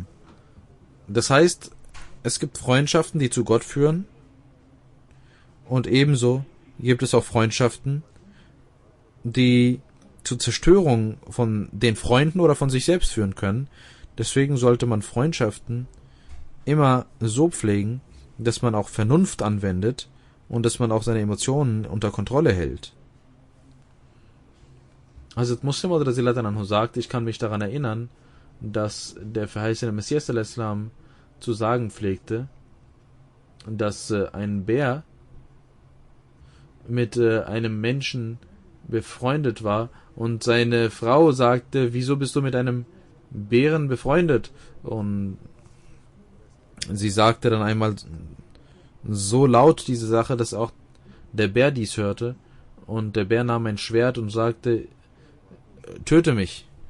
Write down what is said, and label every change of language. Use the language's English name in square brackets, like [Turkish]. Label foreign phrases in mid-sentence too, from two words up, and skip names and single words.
[German] Das heißt, es gibt Freundschaften, die zu Gott führen, und ebenso gibt es auch Freundschaften, die zur Zerstörung von den Freunden oder von sich selbst führen können. Deswegen sollte man Freundschaften immer so pflegen, dass man auch Vernunft anwendet und dass man auch seine Emotionen unter Kontrolle hält. Hazrat Muslim [Arabic] رضي الله عنه [German] sagt, ich kann mich daran erinnern, dass der verheißene Messias [Arabic] صلى الله عليه وسلم [German] zu sagen pflegte, dass ein Bär mit einem Menschen befreundet war und seine Frau sagte, wieso bist du mit einem Bären befreundet? Und sie sagte dann einmal so laut diese Sache, dass auch der Bär dies hörte, und der Bär nahm ein Schwert und sagte, töte mich.